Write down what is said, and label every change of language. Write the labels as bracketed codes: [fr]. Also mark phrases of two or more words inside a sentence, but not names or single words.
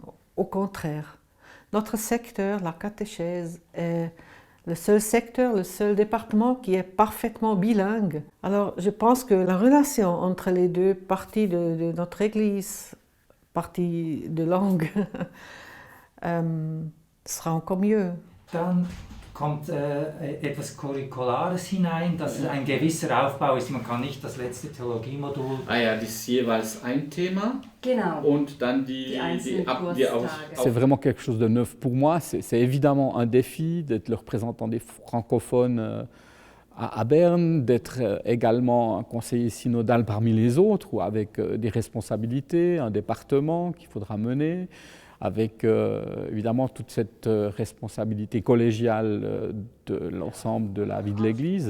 [fr] Au contraire, notre secteur, la catéchèse, est le seul secteur, le seul département qui est parfaitement bilingue. Alors je pense que la relation entre les deux parties de notre Église, partie de langue, sera encore mieux. [de] Dann kommt etwas Curriculares hinein, dass es ein gewisser Aufbau ist. Man kann nicht das letzte Theologiemodul... Ah ja, das ist jeweils ein Thema. Genau. Und dann [fr] c'est vraiment quelque chose de neuf pour moi. C'est évidemment un défi d'être le représentant des francophones à Berne, d'être également un conseiller synodal parmi les autres, ou avec des responsabilités, un département qu'il faudra mener, avec évidemment toute cette responsabilité collégiale de l'ensemble de la vie de l'Église.